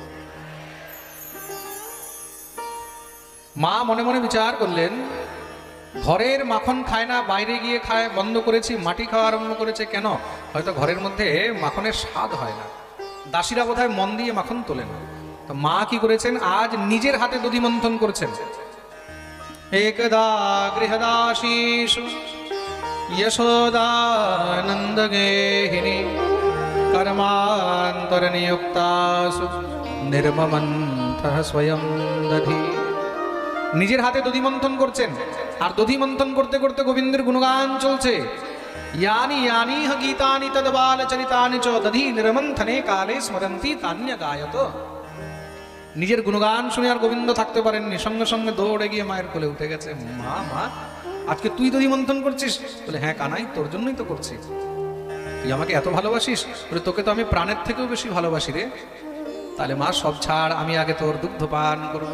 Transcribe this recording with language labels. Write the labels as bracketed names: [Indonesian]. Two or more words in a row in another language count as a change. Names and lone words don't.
[Bangla] মা মনে মনে বিচার করলেন, ঘরের মাখন খায় না, বাইরে গিয়ে খায়, বন্ধ করেছি, মাটি খাওয়া আরম্ভ করেছে কেন? হয়তো ঘরের মধ্যে মাখনের স্বাদ হয় না, দাসীরা বোধহয় মন দিয়ে মাখন তোলে না। তো মা কি করেছেন, আজ নিজের হাতে দধি মন্থন করছেন। [Sanskrit] একদা গৃহদাসীষু यशोदानंद गेहिनी कर्मांतर नियुक्तासु निर्ममंथः स्वयं दधि। [Bangla] নিজের হাতে দধি মন্থন করছেন, আর দধি মন্থন করতে করতে গোবিন্দের গুণগান চলছে। [Sanskrit] यानि यानि ह गीतानि तद्बाल चरितानि च दधि निर्मंथने काले स्मरन्ति तान्य गायत। [Bangla] নিজের গুণগান শুনে আর গোবিন্দ থাকতে পারেননি, সঙ্গে সঙ্গে দৌড়ে গিয়ে মায়ের কোলে উঠে গেছে। মা মা আজকে তুই দধি মন্থন করছিস? বলে হ্যাঁ কানাই, তোর জন্যই তো করছি। তুই আমাকে এত ভালোবাসিস? বলে তোকে তো আমি প্রাণের থেকেও বেশি ভালোবাসি রে। তাহলে মা সব ছাড়, আমি আগে তোর দুগ্ধ পান করবো।